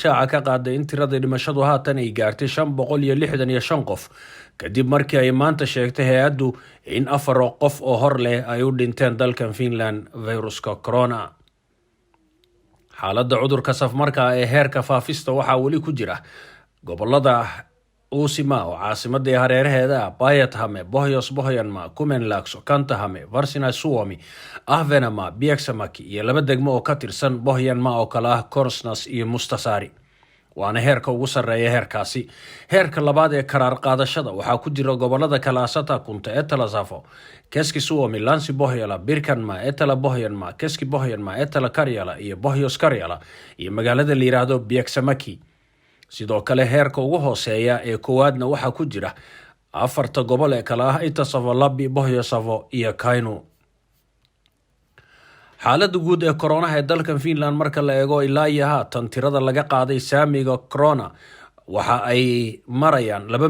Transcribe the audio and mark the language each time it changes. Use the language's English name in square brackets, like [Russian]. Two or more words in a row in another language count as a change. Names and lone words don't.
[Somali] shaaca ka qaaday in tirada dhimashadu haatan ay gaartay 565 qof kadib markii ay maanta sheegtay hay'addu in 4 qof oo hor leh ay u dhinteen dalkan Finland viruska corona xaaladda cudurka safmarka ee heerka faafista waxaa weli ku jira gobolada Uusimaa oo caasimadii hareeraheeda Päijät-Häme, Pohjois-Pohjanmaa, Kymenlaakso, Kanta-Häme, Varsinais-Suomi, Ahvenanmaa, Pieksämäki iyo 2 degmo oo ka tirsan Pohjanmaa oo kala ah Korsnäs iyo Mustasaari waana heerka ugu sarreeya heerkaasi heerka labaad ee karaar qaadashada waxaa ku jira gobolada kala Satakunta, Etelä-Savo, Keski-Suomi, Länsi-Pohjala, Pirkanmaa, Etelä-Pohjanmaa, Keski-Pohjanmaa, Etelä-Karjala iyo Pohjois-Karjala iyo magaalada la yiraahdo Pieksämäki sidoo kale heerka ugu hooseeya ee koowaadna waxaa ku jira 4 gobol ee kala ah Itä-Savo, Lappi, Pohjois-Savo iyo Kainu xaaladda guud ee corona ee dalkan Finland marka la eego ilaa iyo haatan tirada laga qaaday saamiga corona waxa ay marayaan